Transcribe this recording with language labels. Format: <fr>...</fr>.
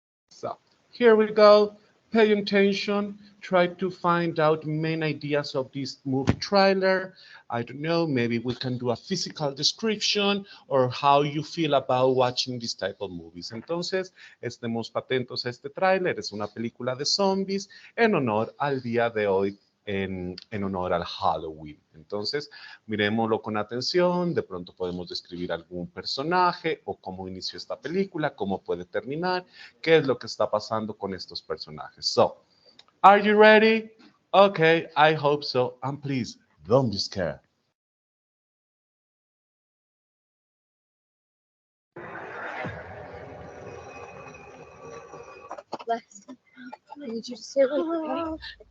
<en>So, here we go. Pay attention. Try to find out main ideas of this movie trailer. I don't know, maybe we can do a physical description or how you feel about watching this type of movies.</en> <es>Entonces, estemos atentos a este tráiler. Es una película de zombies en honor al día de hoy, en honor al Halloween. Entonces, miremoslo con atención. De pronto podemos describir algún personaje o cómo inició esta película, cómo puede terminar, qué es lo que está pasando con estos personajes.</es> <en>So, are you ready? Okay, I hope so. And please, don't be scared. Lex, I need you to stay awake, okay?</en>